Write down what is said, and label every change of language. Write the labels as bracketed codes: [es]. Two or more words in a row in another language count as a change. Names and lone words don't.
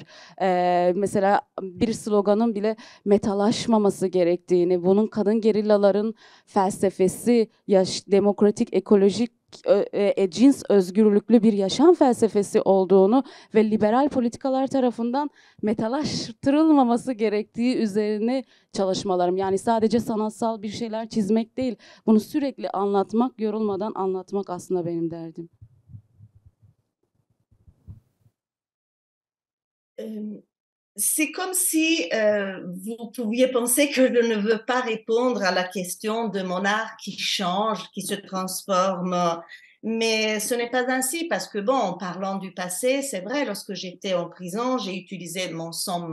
[tr] Mesela bir sloganın bile metalaşmaması gerektiğini, bunun kadın gerillaların felsefesi, demokratik, ekolojik, cins özgürlüklü bir yaşam felsefesi olduğunu ve liberal politikalar tarafından metalaştırılmaması gerektiği üzerine çalışmalarım. Yani sadece sanatsal bir şeyler çizmek değil, bunu sürekli anlatmak, yorulmadan anlatmak aslında benim derdim. [fr] C'est comme si vous pouviez penser que je ne veux pas répondre à la question de mon art qui change, qui se transforme. Mais ce n'est pas ainsi parce que, bon, en parlant du passé, c'est vrai, lorsque j'étais en prison, j'ai utilisé mon sang